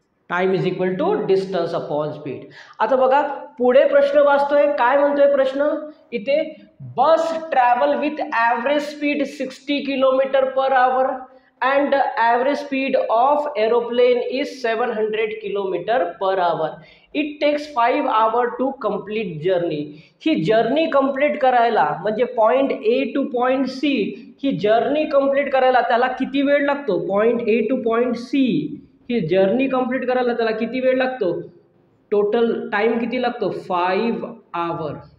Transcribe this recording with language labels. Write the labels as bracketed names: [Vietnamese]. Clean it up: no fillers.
[English] Time is equal to distance upon speed. [Marathi] आता बघा पुढे प्रश्न वाचतोय, काय म्हणतोय प्रश्न इथे, [English] Bus travel with average speed 60 kilometer per hour and the average speed of aeroplane is 700 kilometer per hour. It takes 5 hours to complete journey. [Marathi] He journey complete करायला म्हणजे point A two point C, he journey complete करायला त्याला किती वेळ लागतो, point A two point C he journey complete करायला त्याला किती वेळ लागतो, टोटल टाइम किती लागतो 5 आवर.